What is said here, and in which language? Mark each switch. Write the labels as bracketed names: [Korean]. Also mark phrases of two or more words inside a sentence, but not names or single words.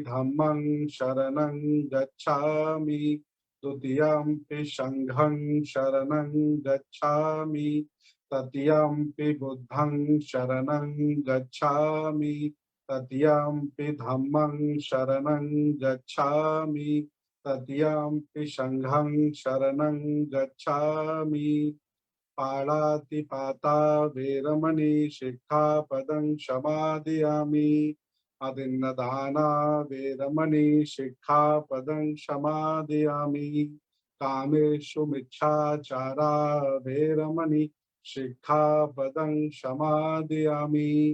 [Pali] धम्मं शरणं गच्छामि, द्वितीयंपि संघं शरणं गच्छामि, तृतीयंपि बुद्धं शरणं गच्छामि, तृतीयंपि धम्मं शरणं गच्छामि, तृतीयंपि संघं शरणं गच्छामि। पाणातिपाता वेरमणि शिक्षापदं समादयामि। अदिन्नदाना वेरमणि शिक्षापदं समादयामि। कामेषु मिच्छाचारा वेरमणि शिक्षापदं समादयामि।